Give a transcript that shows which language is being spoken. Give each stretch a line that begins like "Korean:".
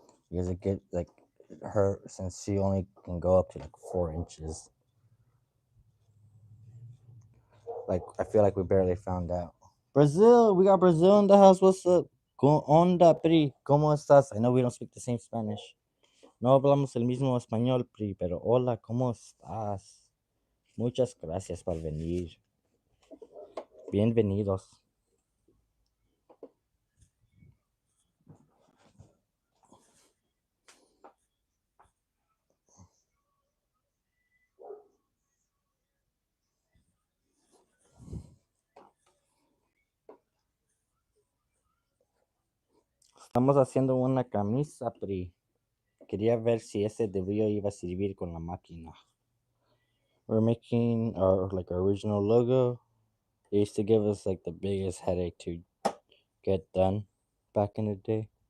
English: Because it get like her, since she only can go up to like 4 inches. Like I feel like we barely found out. Brazil, we got Brazil in the house. What's up?
Spanish: ¿Cómo onda, Pri? ¿Cómo estás?
English: I know we don't speak the same Spanish.
Spanish: No hablamos el mismo español, Pri, pero hola, ¿cómo estás? Muchas gracias por venir. Bienvenidos. Estamos haciendo una camisa, Pri. Quería ver si ese debió iba a servir con la máquina.
English: We're making our like our original logo. It used to give us like the biggest headache to get done back in the day.